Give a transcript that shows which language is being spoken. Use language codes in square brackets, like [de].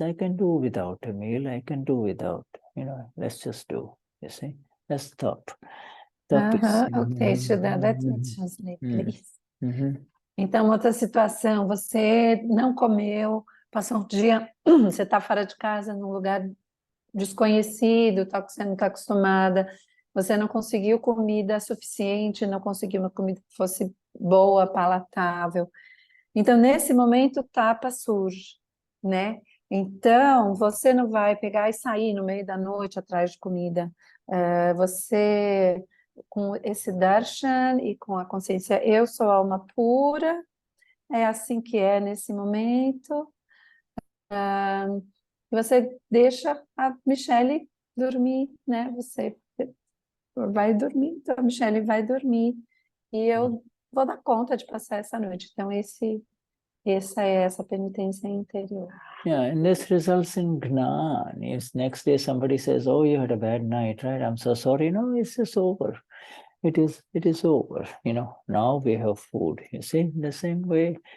[en] I can do without a meal, I can do without, let's just do, you see. That's top. Ok, Shuddha, let me translate, please. [pt] Então, outra situação, você não comeu, passou um dia, você está fora de casa, num lugar desconhecido, tal, que você não está acostumada, você não conseguiu comida suficiente, não conseguiu uma comida que fosse boa, palatável. Então, nesse momento, o tapa surge, né? Então, você não vai pegar e sair no meio da noite atrás de comida. Você, com esse darshan e com a consciência, eu sou alma pura, é assim que é nesse momento. Você deixa a Michelle dormir, né? Você vai dormir, então a Michelle vai dormir e eu vou dar conta de passar essa noite. Então, essa é essa penitência interior. [en] Yeah, and this results in Gnani. If next day somebody says, "Oh, you had a bad night, right? I'm so sorry." No, it's just over. It is over. Now we have food. You see, the same way.